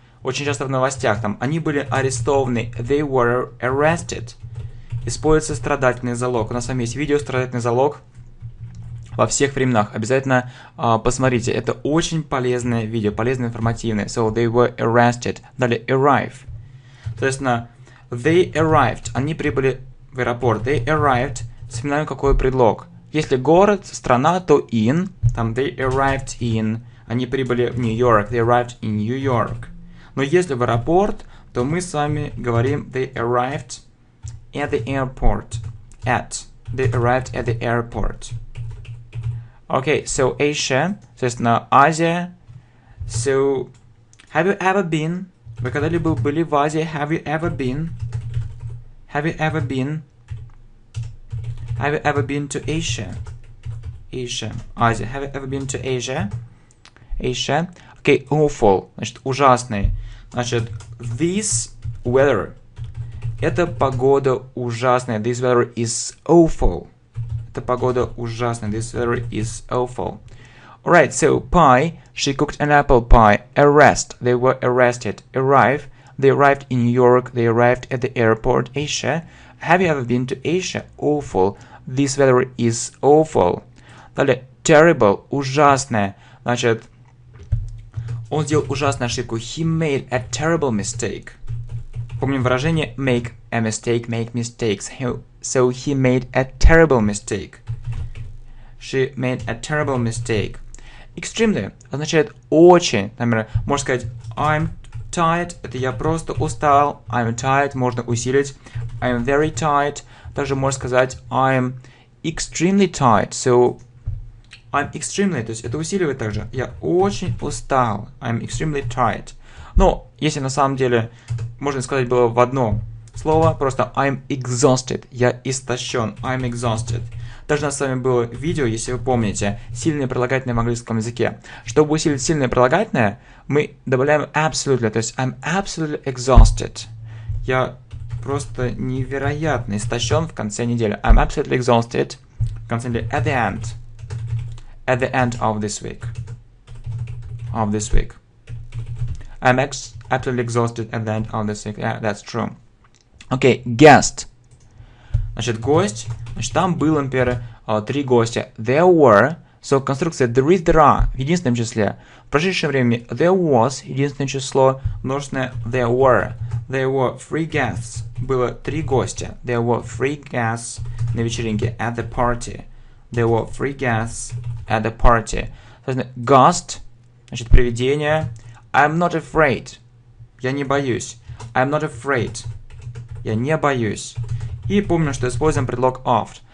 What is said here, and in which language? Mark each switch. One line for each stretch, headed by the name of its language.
Russian: Очень часто в новостях там они были арестованы.
English: They were arrested.
Russian: Используется страдательный залог. У нас с вами есть видео «Страдательный залог» во всех временах. Обязательно посмотрите. Это очень полезное видео, полезное, информативное.
English: So, they were arrested.
Russian: Далее, arrive. Соответственно,
English: they arrived.
Russian: Они прибыли в аэропорт.
English: They arrived.
Russian: Вспоминаем, какой предлог. Если город, страна, то in.
English: Там they arrived in.
Russian: Они прибыли в Нью-Йорк.
English: They arrived in New York.
Russian: Но если в аэропорт, то мы с вами говорим
English: they arrived at the airport. They arrived at the airport. Okay, so Asia.
Russian: Соответственно, Азия.
English: So, have you ever been?
Russian: Вы когда-либо были в Азии?
English: Have you ever been? Have you ever been? Have you ever been to Asia? Asia. Азия. Have you ever been to Asia? Asia. Okay, awful.
Russian: Значит, ужасный.
English: Значит, this weather.
Russian: Эта погода ужасная.
English: This weather is awful.
Russian: Эта погода ужасная.
English: This weather is awful. Alright, so pie. She cooked an apple pie. Arrest. They were arrested. Arrive. They arrived in New York. They arrived at the airport. Asia. Have you ever been to Asia? Awful. This weather is awful.
Russian: Далее, terrible. Ужасная. Значит, он сделал ужасную ошибку.
English: He made a terrible mistake.
Russian: Помним выражение
English: make a mistake, make mistakes. So he made a terrible mistake. She made a terrible mistake.
Russian: Extremely означает очень. Например, можно сказать
English: I'm tired,
Russian: это я просто устал. I'm tired можно усилить.
English: I'm very tired.
Russian: Также можно сказать
English: I'm extremely tired. So I'm extremely,
Russian: то есть это усиливает также. Я очень устал.
English: I'm extremely tired.
Russian: Но если на самом деле можно сказать было в одно слово, просто
English: I'm exhausted.
Russian: Я истощен.
English: I'm exhausted.
Russian: Даже у нас с вами было видео, если вы помните, сильные прилагательные в английском языке. Чтобы усилить сильное прилагательное, мы добавляем absolutely, то есть
English: I'm absolutely exhausted.
Russian: Я просто невероятно истощен в конце недели.
English: I'm absolutely exhausted.
Russian: В конце недели.
English: At the end. At the end of this week. Of this week. I'm absolutely exhausted at the end of this week. Yeah, that's true. Okay, guest.
Russian: Значит, гость. Значит, там было, например, 3 гостя.
English: There were.
Russian: So, конструкция there is, there are в единственном числе. В прошедшем времени there was, единственное число, множественное there were.
English: There were 3 guests.
Russian: Было 3 гостя.
English: There were 3 guests
Russian: на вечеринке
English: at the party. There were 3 guests at the party.
Russian: Соответственно, ghost, значит, привидение.
English: I'm not afraid.
Russian: Я не боюсь.
English: I'm not afraid. Я не боюсь.
Russian: И помню, что используем предлог of.